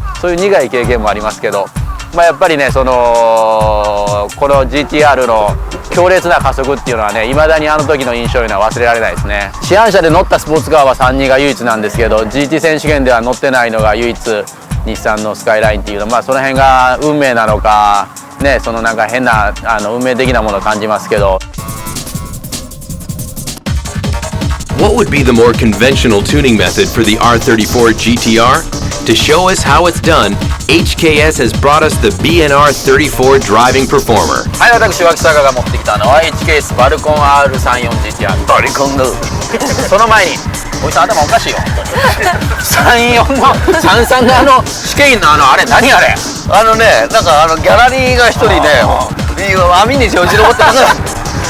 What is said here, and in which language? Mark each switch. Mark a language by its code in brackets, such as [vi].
[ja] そういう苦い経験もありますけど、やっぱりね、この GTR の強烈な加速っていうのはね、いまだにあの時の印象いうのは忘れられないですね。市販車で乗ったスポーツカーは32が唯一なんですけど、 GT 選手権では乗ってないのが唯一日産のスカイラインっていうの、その辺が運命なのかね、そのなんか変な運命的なものを感じますけど。 [en] What would be the more conventional tuning method for the R34 GTR? To show us how it's done, HKS has brought us the BNR34 driving performer. [ja] はい、私脇坂が持ってきたのは HKS バルコン R34GTR。バルコンのその前に、おじさん頭おかしいよ。 34の33の試験員のあれ何あれ。なんかギャラリーが一人ね、網によじ登ってます。